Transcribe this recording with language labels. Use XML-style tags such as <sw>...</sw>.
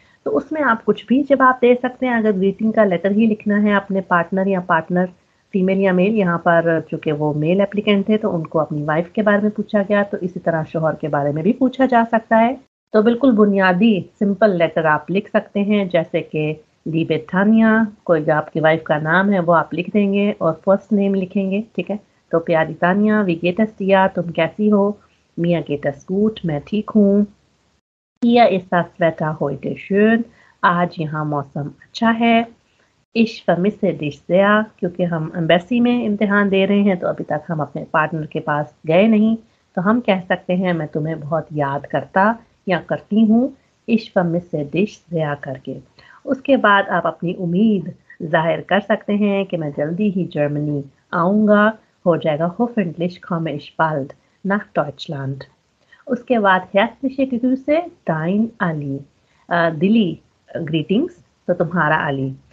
<hi>तो उसमें आप कुछ भी जवाब दे सकते हैं। अगर ग्रीटिंग का लेटर ही लिखना है अपने पार्टनर या पार्टनर फीमेल या मेल, यहाँ पर चूँकि वो मेल एप्लीकेंट थे तो उनको अपनी वाइफ के बारे में पूछा गया, तो इसी तरह शौहर के बारे में भी पूछा जा सकता है। तो बिल्कुल बुनियादी सिंपल लेटर आप लिख सकते हैं, जैसे कि लिबे तान्या, कोई जो आपकी वाइफ का नाम है वो आप लिख देंगे और फर्स्ट नेम लिखेंगे, ठीक है? तो प्यारी Tanya,</hi> <de>wie geht es dir,</de> <hi>तुम कैसी हो?</hi> <de>mir geht es gut,</de> <hi>मैं ठीक हूँ।</hi> <de>Hier ist das Wetter heute schön,</de> <hi>आज यहाँ मौसम अच्छा है।</hi> <de>Ich vermisse dich sehr,</de> <hi>क्योंकि हम एम्बेसी में इम्तिहान दे रहे हैं तो अभी तक हम अपने पार्टनर के पास गए नहीं, तो हम कह सकते हैं मैं तुम्हें बहुत याद करता या करती हूँ।</hi> <de>Ich vermisse dich sehr करके।</de> <hi>उसके बाद आप अपनी उम्मीद जाहिर कर सकते हैं कि मैं जल्दी ही जर्मनी आऊँगा, हो जाएगा</hi> <de>hoffentlich komme ich bald nach Deutschland।</de> <hi>उसके बाद</hi> <de>herzliche Grüße dein Ali,</de> <hi>दिली ग्रीटिंग्स, तो तुम्हारा अली।</hi>